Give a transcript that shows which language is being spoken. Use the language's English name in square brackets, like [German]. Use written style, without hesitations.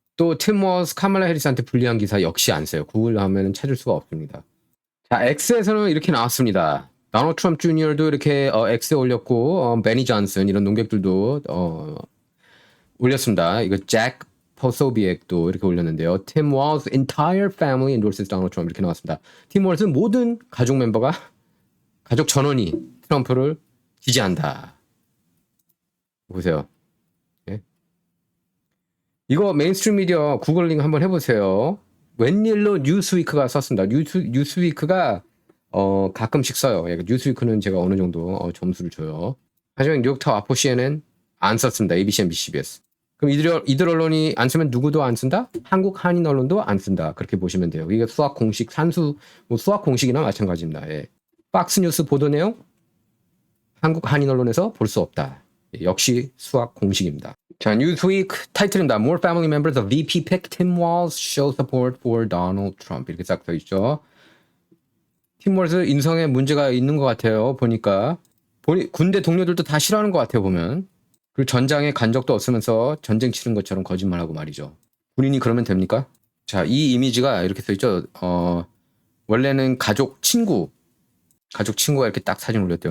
[Korean] 또 팀 워스, 카말라 해리스한테 불리한 기사 역시 안 써요. 구글 하면은 찾을 수가 없습니다. 자, X에서는 이렇게 나왔습니다. 다널드 트럼프 주니어도 이렇게 X에 올렸고 베니 존슨 이런 농객들도 올렸습니다. 이거 잭 포소비액도 이렇게 올렸는데요. [English] 팀 월스 entire family endorses Donald Trump [Korean] 이렇게 나왔습니다. 팀 월스 모든 가족 멤버가 가족 전원이 트럼프를 지지한다. 보세요. 예? 이거 메인스트림 미디어 구글링 한번 해보세요. 웬일로 뉴스위크가 썼습니다. 뉴스위크가 가끔씩 써요. 뉴스위크는 제가 어느 정도 점수를 줘요. 하지만 뉴욕타워, 아포, CNN 안 썼습니다. ABC, MBC, CBS. 그럼 이들 언론이 안 쓰면 누구도 안 쓴다? 한국 한인 언론도 안 쓴다. 그렇게 보시면 돼요. 이게 수학 공식, 뭐 수학 공식이나 마찬가지입니다. 예. 박스뉴스 보도 내용 한국 한인 언론에서 볼 수 없다. 예, 역시 수학 공식입니다. 자, 뉴스위크 타이틀입니다. [English] More family members of VP pick Tim Walz show support for Donald Trump. [Korean] 이렇게 싹 써 있죠. 팀 월스 인성에 문제가 있는 것 같아요. 보니까 군대 동료들도 다 싫어하는 것 같아요. 보면. 그리고 전장에 간 적도 없으면서 전쟁 치른 것처럼 거짓말하고 말이죠. 군인이 그러면 됩니까? 자, 이 이미지가 이렇게 써 있죠. 원래는 가족 친구가 이렇게 딱 사진 올렸대요.